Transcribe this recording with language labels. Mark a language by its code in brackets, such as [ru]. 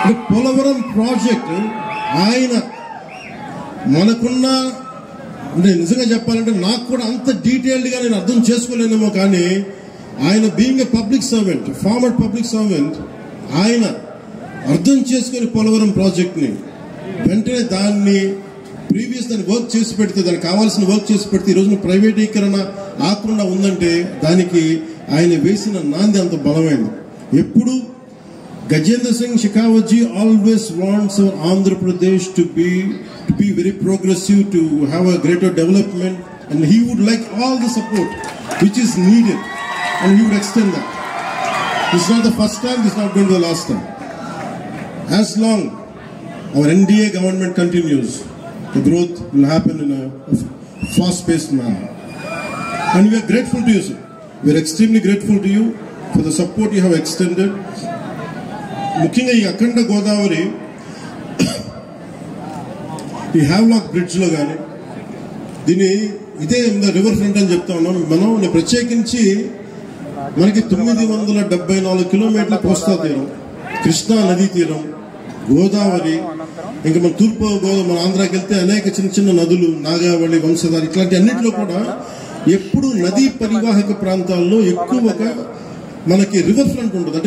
[te] Polavaram project ఆయన మనకున్న అంటే నిజంగా చెప్పాలంటే నాకు కూడా అంత డీటెయిల్డ్ గా నేను అర్థం చేసుకోలేనేమో, కానీ ఆయన [en] being a public servant, former public servant, [te] ఆయన అర్థం చేసుకుని పోలవరం ప్రాజెక్ట్ ని వెంటనే దాన్ని దాన్ని వర్క్ చేసి పెడితే, దానికి కావాల్సిన వర్క్ చేసి పెడితే ఈ రోజున ప్రైవేటీకరణ ఆకుండా ఉందంటే దానికి ఆయన వేసిన నాంది అంత బలమైంది. ఎప్పుడు [en] Gajendra Singh Shekhawat ji always wants our Andhra Pradesh to be very progressive, to have a greater development, and he would like all the support which is needed, and he would extend that. This is not the first time, this is not going to be the last time. As long our NDA government continues, the growth will happen in a fast-paced manner. And we are grateful to you, sir. We are extremely grateful to you for the support you have extended. [te] ముఖ్యంగా ఈ అఖండ గోదావరి ఈ Havelock bridge లో కానీ ఇదే river front అని చెప్తా ఉన్నాం మనం. ప్రత్యేకించి మనకి 974 కిలోమీటర్ల కోస్తా తీరం, కృష్ణా నదీ తీరం, గోదావరి, ఇంకా మన తూర్పు గోదావరి, మన ఆంధ్రాకి వెళ్తే అనేక చిన్న చిన్న నదులు, నాగావళి, వంశధార, ఇట్లాంటి అన్నింటిలో కూడా ఎప్పుడు నదీ పరివాహక ప్రాంతాల్లో ఎక్కువగా మనకి రివర్ ఫ్రంట్ ఉంటుంది.